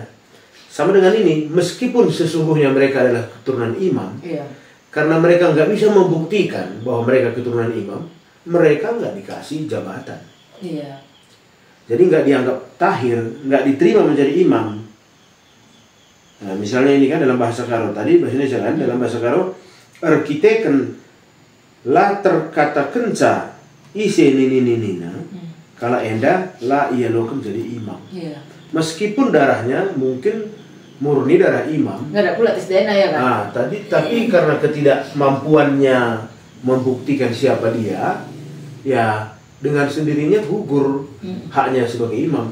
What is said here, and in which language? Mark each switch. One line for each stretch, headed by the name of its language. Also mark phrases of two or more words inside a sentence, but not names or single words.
Indonesian: Sama dengan ini, meskipun sesungguhnya mereka adalah keturunan imam, karena mereka nggak bisa membuktikan bahwa mereka keturunan imam, mereka nggak dikasih jabatan. Jadi nggak dianggap tahir, nggak diterima menjadi imam. Nah, misalnya ini kan dalam bahasa Karo tadi, bahasa Indonesia kan, dalam bahasa Karo,
Batak Karo: arkiteken la terkata kenca ise nina, kalau enda la ia lokem jadi imam.
Indonesian: Meskipun darahnya mungkin murni darah imam. Nggak ada pula tes DNA ya kan? Nah, tapi karena ketidakmampuannya membuktikan siapa dia, ya dengan sendirinya gugur haknya sebagai imam.